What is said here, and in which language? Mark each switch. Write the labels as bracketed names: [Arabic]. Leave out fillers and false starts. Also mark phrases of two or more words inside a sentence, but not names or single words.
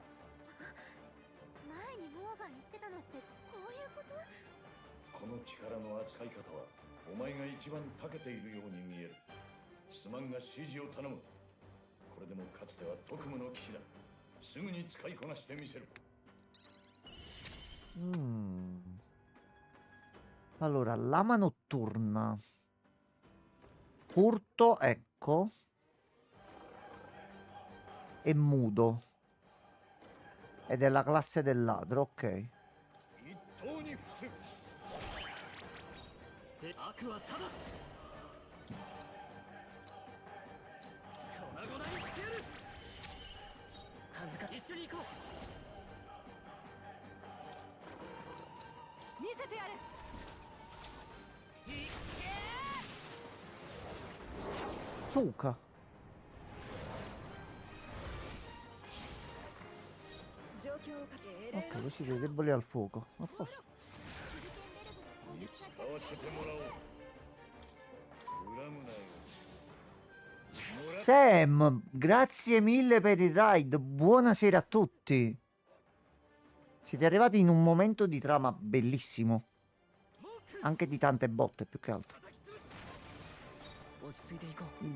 [Japanese] 前にモアが言ってたのってこういうこと？この力の扱い方はお前が一番長けているように見える。すまんが指示を頼む。これでもかつては特務の騎士だ。すぐに使いこなしてみせる。 [Italian] Allora, lama notturna. Furto, ecco. E mudo. Ed è la classe del ladro, ok. [Japanese] 一刀に伏せ。悪はただす粉々にしてやる恥ずか一緒に行こ見せてやる。ういっ [Italian] Zucca. [Japanese] 状況をかけ [Italian] Ok, così dei deboli al fuoco. A posto. [Japanese] 使わせてもらおう。恨むなよ。 [Italian] Sam, grazie mille per il raid. Buonasera a tutti. Siete arrivati in un momento di trama bellissimo. Anche di tante botte, più che altro. [Japanese] 落ち着いていこう